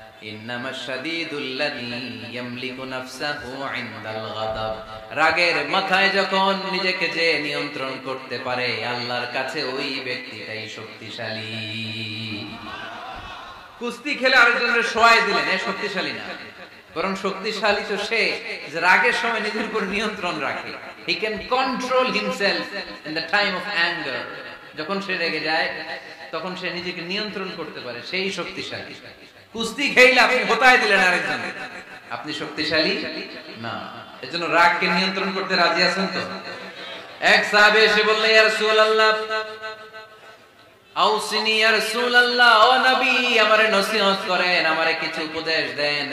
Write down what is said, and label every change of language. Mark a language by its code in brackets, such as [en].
[ar] ইন্নামাশ শাদীদুল্লাযী ইয়ামলিকু নাফসাহু ইনদাল গাদাব, [bn] রাগের মাথায় যখন নিজেকে যে নিয়ন্ত্রণ করতে পারে আল্লাহর কাছে ওই ব্যক্তিটাই শক্তিশালী। কুস্তি খেলে আরেকজনের শোয়াই দিলেন এ শক্তিশালী না, বরং শক্তিশালী তো সে যে রাগের সময় নিজের উপর নিয়ন্ত্রণ রাখে। [en] He can control himself in the time of anger. [bn] যখন সে রেগে যায় তখন সে নিজেকে নিয়ন্ত্রণ করতে পারে, সেই শক্তিশালী। কুস্তি খেলে আপনি হতায় দিলেন আরেকজন, আপনি শক্তিশালী না। এজন্য রাগকে নিয়ন্ত্রণ করতে রাজি আছেন তো? এক সাহাবী এসে বললেন [ar] ইয়া রাসূলুল্লাহ আউসিনি ইয়া রাসূলুল্লাহ, [bn] ও নবী আমারে নসিহত করেন, আমারে কিছু উপদেশ দেন।